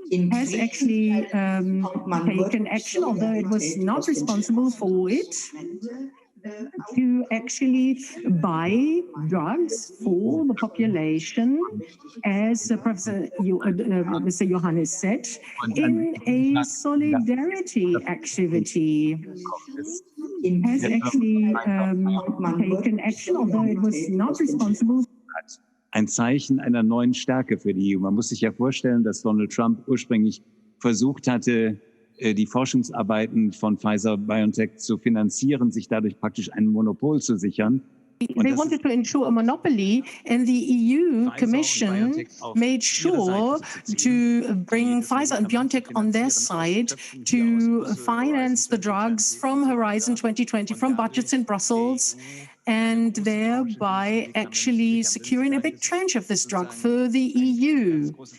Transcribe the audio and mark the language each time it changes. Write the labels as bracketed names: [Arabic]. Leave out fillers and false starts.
[English] Has actually taken action, although it was not responsible for it, to actually buy drugs for the population, as Mr. Johannes said, in a solidarity activity. Has actually taken action, although it was not responsible. [German] Ein Zeichen einer neuen Stärke für die EU. Man muss sich ja vorstellen, dass Donald Trump ursprünglich versucht hatte, die Forschungsarbeiten von Pfizer-BioNTech zu finanzieren, sich dadurch praktisch ein Monopol zu sichern. [English] They wanted to ensure a monopoly, and the EU Commission made sure to bring Pfizer and BioNTech on their side to finance the drugs from Horizon 2020, from budgets in Brussels, and thereby actually securing a big tranche of this drug for the EU.